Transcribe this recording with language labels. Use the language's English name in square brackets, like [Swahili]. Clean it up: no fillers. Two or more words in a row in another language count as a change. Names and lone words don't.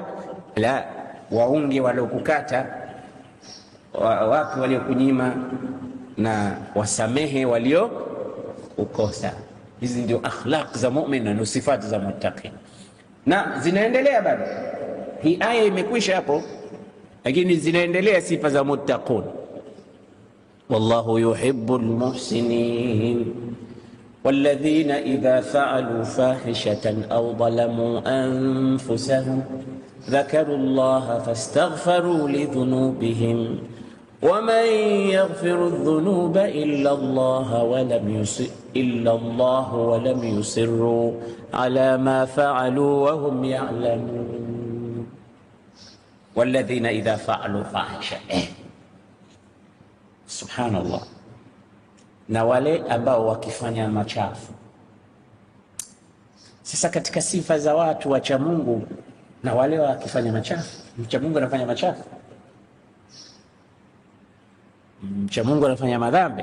[Swahili] La, waunge waliokukata, watu waliokunyima, na wasamehe walio ukosa. Hizi ndio akhlaq za mu'min na sifati za muttaqin. Na zinaendelea bado. Hii aya imekwisha hapo, lakini zinaendelea sifa za muttaqun. [Arabic] والله يحب المحسنين والذين إذا فعلوا فاحشة أو ظلموا أنفسهم ذكروا الله فاستغفروا لذنوبهم ومن يغفر الذنوب إلا الله ولم يصروا على ما فعلوا وهم يعلمون. والذين إذا فعلوا فاحشة، سبحان الله. [Swahili] Na wale ambao wakifanya machafu. Sasa katika sifa za watu wacha Mungu, na wale wakifanya machafu. Mcha Mungu anafanya machafu, mcha Mungu anafanya madhambi.